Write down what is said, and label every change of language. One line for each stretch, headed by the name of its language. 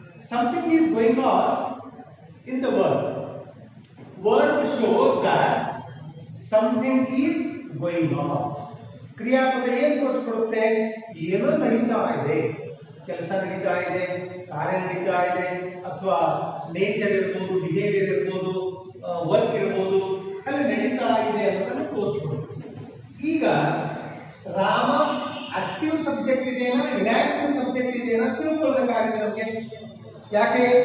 English: Something is going on in the verb. Verb shows that something is going on.
Kannada: ಕ್ರಿಯಾಪದ ಏನು ತೋರಿಸ್ಕೊಡುತ್ತೆ? ಏನೋ ನಡೀತಾ ಇದೆ, ಕೆಲಸ ನಡೀತಾ ಇದೆ, ಕಾರ್ಯ ನಡೀತಾ ಇದೆ, ಅಥವಾ ನೇಚರ್ ಇರ್ಬೋದು, ಬಿಹೇವಿಯರ್ ಇರ್ಬೋದು, ವರ್ಕ್ ಇರ್ಬೋದು, ಅಲ್ಲಿ ನಡೀತಾ ಇದೆ ಅನ್ನೋದನ್ನು ತೋರಿಸ್ಕೊಡುತ್ತೆ. ಈಗ ರಾಮ ಆಕ್ಟಿವ್ ಸಬ್ಜೆಕ್ಟ್ ಇದೆಯಾ, ಇನ್ಆಕ್ಟಿವ್ ಸಬ್ಜೆಕ್ಟ್ ಇದೆಯಾ ತಿಳ್ಕೊಳ್ಬೇಕಾಗಿದೆ ನಮಗೆ. ಯಾಕೆ?